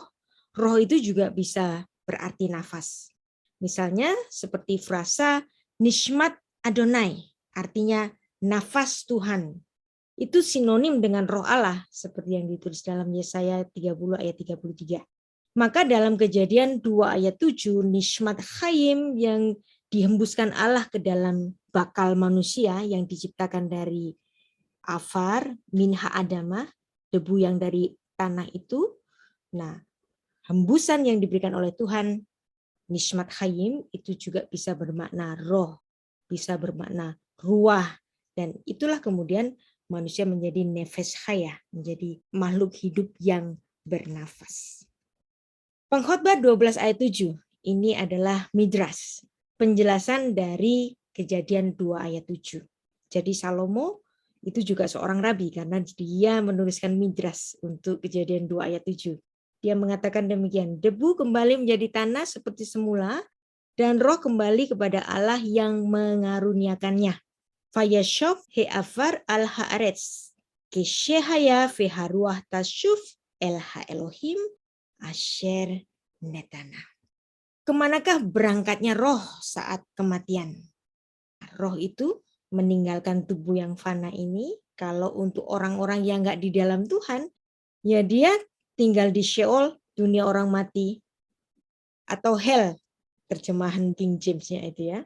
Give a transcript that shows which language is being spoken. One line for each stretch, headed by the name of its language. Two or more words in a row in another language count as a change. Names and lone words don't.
Indonesian: Roh itu juga bisa berarti nafas. Misalnya seperti frasa
Hebrew: נשמת אדני,
Indonesian: artinya nafas Tuhan. Itu sinonim dengan roh Allah, seperti yang ditulis dalam Yesaya 30 ayat 33. Maka dalam Kejadian 2 ayat 7,
Hebrew: נשמת חיים
Indonesian: yang dihembuskan Allah ke dalam bakal manusia yang diciptakan dari
Hebrew: עפר מן האדמה,
Indonesian: debu yang dari tanah itu. Nah, hembusan yang diberikan oleh Tuhan,
Hebrew: נשמת חיים,
Indonesian: itu juga bisa bermakna roh, bisa bermakna ruah. Dan itulah kemudian manusia menjadi
Hebrew: נפש חיה,
Indonesian: menjadi makhluk hidup yang bernafas. Pengkhotbah 12 ayat 7, ini adalah midras, penjelasan dari Kejadian 2 ayat 7. Jadi Salomo itu juga seorang rabi karena dia menuliskan midras untuk Kejadian 2 ayat 7. Dia mengatakan demikian, debu kembali menjadi tanah seperti semula, dan roh kembali kepada Allah yang mengaruniakannya.
Hebrew: וישב העפר על הארץ כשהיה והרוח תשוב אל האלהים אשר נתנה.
Indonesian: Kemanakah berangkatnya roh saat kematian? Roh itu meninggalkan tubuh yang fana ini. Kalau untuk orang-orang yang nggak di dalam Tuhan, ya dia tinggal di Sheol, dunia orang mati, atau hell, terjemahan King James-nya itu ya.